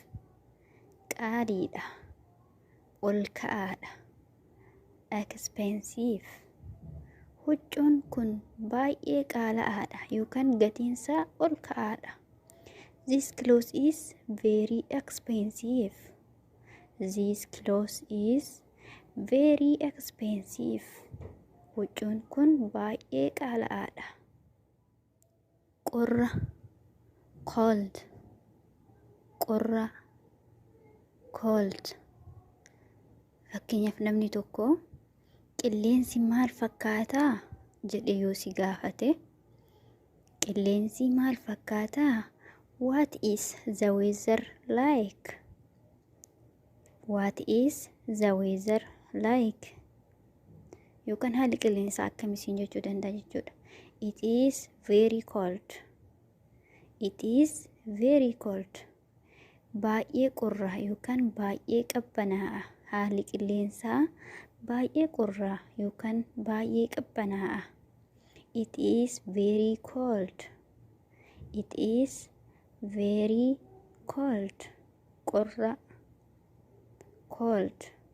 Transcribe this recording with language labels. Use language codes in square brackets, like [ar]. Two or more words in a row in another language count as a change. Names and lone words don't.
[om] Qaaliidha. Ol ka'aadha. [en] Expensive. [om] Huccuun kun baay'ee qaala'aadha yookaan gatiinsaa ol ka'aadha. [en] This clothes is very expensive. This clothes is very expensive. [om] Huccuun kun baay'ee qaala'aadha. Qorra. Cold. Qorra. Cold. Fakkeenyaaf namni tokko qilleensi maal fakkaataa jedhe yoo si gaafate, qilleensi maal fakkaataa? [en] What is the weather like? What is the weather like? [om] yookaan haalli qilleensaa akkamisiin jechuu danda'a jechuudha. [en] It is very cold. It is very cold. [om] Baay'ee qorraa yookaan baay'ee qabbanaa'a. Haalli qilleensaa baay'ee qorraa yookaan baay'ee qabbanaa'a. [en] It is very cold. It is very cold. [om] Qorra. Cold.